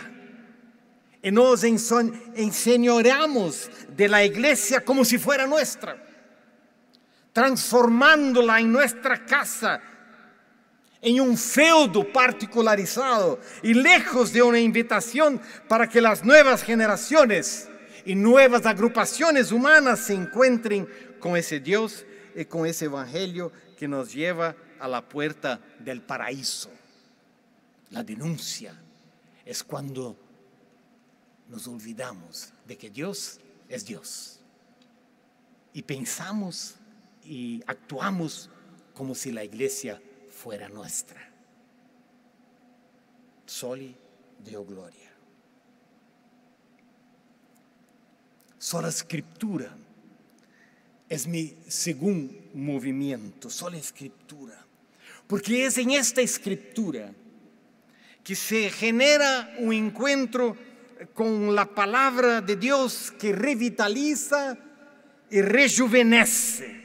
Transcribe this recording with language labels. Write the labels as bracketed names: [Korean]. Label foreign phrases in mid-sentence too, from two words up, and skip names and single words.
[Spanish] Y nos enseñoreamos de la iglesia como si fuera nuestra, transformándola en nuestra casa, en un feudo particularizado y lejos de una invitación para que las nuevas generaciones y nuevas agrupaciones humanas se encuentren con ese Dios y con ese evangelio que nos lleva a la puerta del paraíso. La denuncia es cuando nos olvidamos de que Dios es Dios y pensamos y actuamos como si la iglesia fuera nuestra. [Latin] Soli Deo gloria. [Spanish] Sola Escritura es mi segundo movimiento, sola Escritura, porque es en esta Escritura que se genera un encuentro con la palabra de Dios que revitaliza y rejuvenece.